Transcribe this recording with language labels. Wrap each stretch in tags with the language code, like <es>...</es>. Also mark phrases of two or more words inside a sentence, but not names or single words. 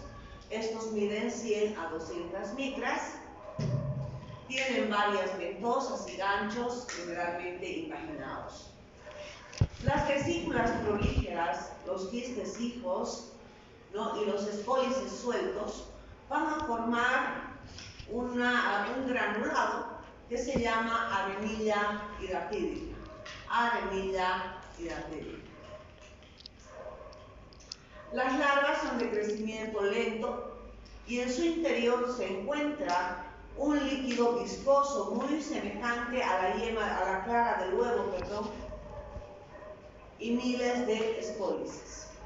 <es>Estos miden 100 a 200 micras, tienen varias ventosas y ganchos, generalmente invaginados. Las vesículas prolíferas, los quistes hijos, ¿no?, y los espólices sueltos van a formar un granulado que se llama arenilla hidatídica. Arenilla hidatídica. Las larvas son de crecimiento lento y en su interior se encuentra un líquido viscoso muy semejante a la yema, a la clara del huevo, y miles de espólices.</es>